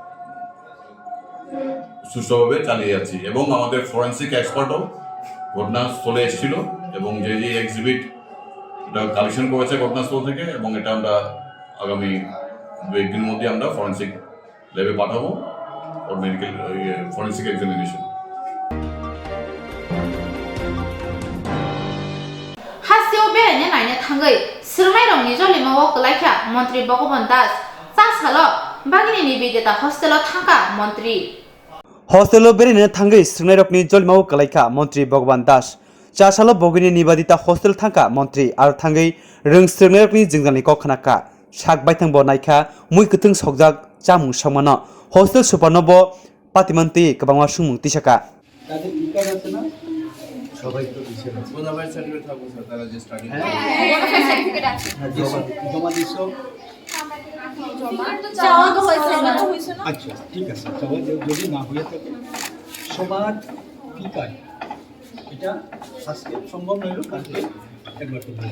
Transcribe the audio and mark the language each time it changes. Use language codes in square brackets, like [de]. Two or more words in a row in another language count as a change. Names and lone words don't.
[bn] সুষ্ঠুভাবে চালিয়ে যাচ্ছি এবং আমাদের ফরেন্সিক এক্সপার্টও ঘটনাস্থলে এসেছিল এবং যে যে এক্সিবিট এটা কালেকশন করেছে ঘটনাস্থল থেকে এবং এটা আমরা আগামী 2 দিনের মধ্যে আমরা ফরেন্সিক ল্যাবে পাঠাবো ওর মেডিকেল ফরেন্সিক এক্সামিনেশন। [trp] हासियाव बेरायनो नायनो थाङै स्रोंनायरंनि जलिमाव गोलायख्या मन्त्रि भगवान दास चासाल' बागिनि निबेदिता हस्टेलाव थांगा मन्त्रि हस्टेल बेरायनो थाङै स्रोंनायरकनि जलिमाव गोलायखा मन्त्रि भगवान दास चासाल बगिनि निबादिता हस्टेल थांखा मन्त्रि आरो थाङै रों स्रोंनायरकनि जिंजानिखौ खोनाखा साक बायथांबो नायखा मुइ गोथों सकजाक जामुं संमानो हस्टेल सुपारनब पातिमन्ति गोबां सुमुं तिसाका [bn] সবাই তো দিচ্ছে না বোনাফাইড সার্টিফিকেট থাকবে স্যার তারা যে স্টাডি বোনাফাইড সার্টিফিকেট আছে জমা দিছো চাওয়া তো হয়েছে না আচ্ছা ঠিক আছে চাওয়া যদি না হয়ে থাকে সবার কি কাজ এটা আজকে সম্ভব নইল কালকে একবার তো বলবো